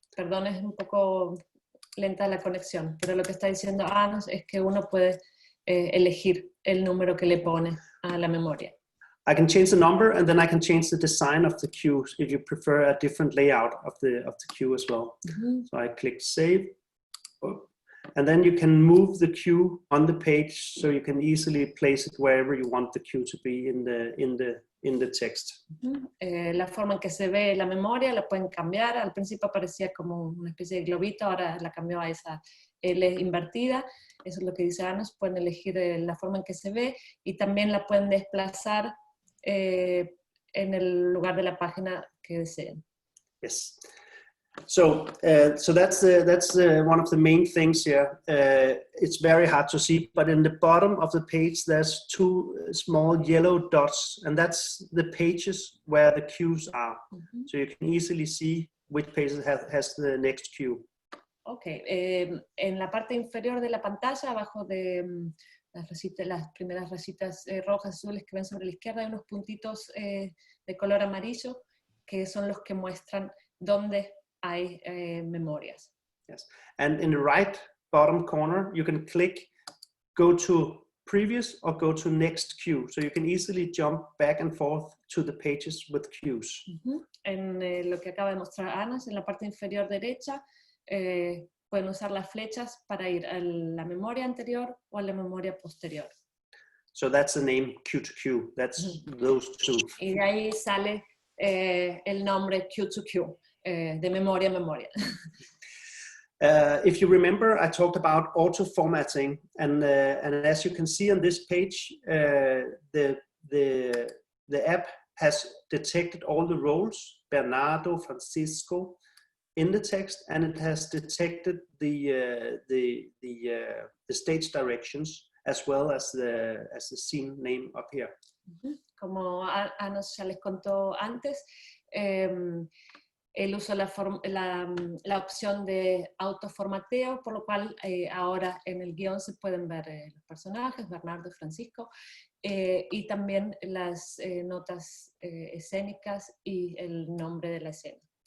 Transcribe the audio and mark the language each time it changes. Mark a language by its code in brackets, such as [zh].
[es] Perdón, es un poco lenta la conexión, pero lo que está diciendo Ana es que uno puede elegir el número que le pone a la memoria. [en] I can change the number, and then I can change the design of the cues if you prefer a different layout of the cue as well. So I click save, and then you can move the cue on the page, so you can easily place it wherever you want the cue to be in the text. [es] La forma en que se ve la memoria la pueden cambiar. Al principio aparecía como una especie de globito, ahora la cambió a esa L invertida. Eso es lo que dice Ana. Pueden elegir la forma en que se ve y también la pueden desplazar en el lugar de la página que deseen. [en] Yes. So that's one of the main things here. It's very hard to see, but in the bottom of the page, there's two small yellow dots, and that's the pages where the cues are. So you can easily see which pages has the next cue. [es] Ok, en la parte inferior de la pantalla, abajo de las primeras rayitas rojas, azules que ven sobre la izquierda, hay unos puntitos de color amarillo que son los que muestran dónde hay memorias. [en] Yes, and in the right bottom corner, you can click, go to previous or go to next cue. So you can easily jump back and forth to the pages with cues. [es] En lo que acaba de mostrar Ana, en la parte inferior derecha, pueden usar las flechas para ir a la memoria anterior o a la memoria posterior. [en] So that's the name Q to Q. That's those two. [es] Y de ahí sale el nombre Q to Q, de memoria a memoria. [en] If you remember, I talked about auto formatting, and as you can see on this page, the app has detected all the roles, Bernardo, Francisco, in the text, and it has detected the stage directions as well as the scene name up here. [es] Como Ana ya les contó antes, él usó la opción de autoformateo, por lo cual ahora en el guión se pueden ver los personajes, Bernardo y Francisco, y también las notas escénicas y el nombre de la escena.